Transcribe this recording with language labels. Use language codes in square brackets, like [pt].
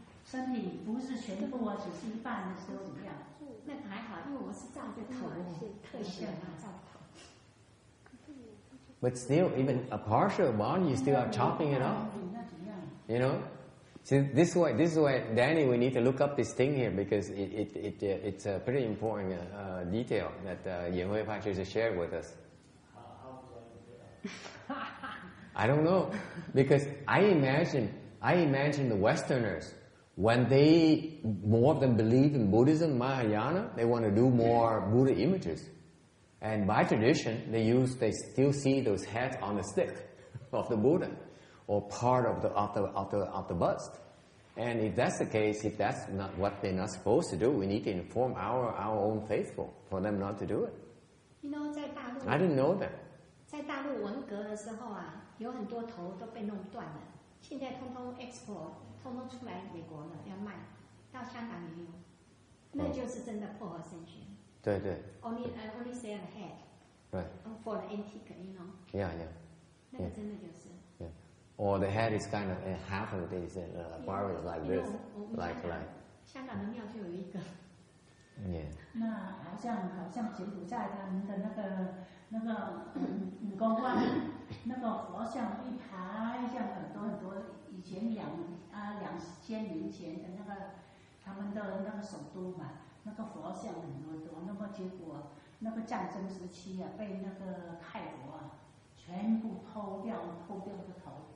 [zh] 身体不是全部啊，只是一半的时候怎么样？那个还好，因为我是照着头，特写嘛，照头。 [en] But still, even a partial body, you still are chopping it off. You know. See, this way, Danny, we need to look up this thing here because it's a pretty important detail that Yen Hui Pacha just shared with us. I don't know, because I imagine the Westerners, when more of them believe in Buddhism, Mahayana, they want to do more Buddha images, and by tradition they still see those heads on the stick of the Buddha, or part of the bust. And if that's the case, if that's not what they're not supposed to do, we need to inform our own faithful for them not to do it. You know, [zh] 在大陆 [en] I didn't know that. [zh] 在大陆文革的时候啊，有很多头都被弄断了，现在通通 export， 通通出来美国了，要卖，到香港也有，那就是真的破和神学。对对。 [en] Only sell the head. Right. For the antique, you know. Yeah. [zh] 那个真的就是。 [en] Yeah. Or the head is kind of half of it is part is like this, like. [zh] 香港的庙就有一个。 [en] Yeah. [zh] 那好像柬埔寨他们的那个公馆，那个佛像一排，像很多以前2000年前的那个他们的那个首都嘛，那个佛像很多，那么结果那个战争时期啊，被那个泰国啊全部偷掉的头。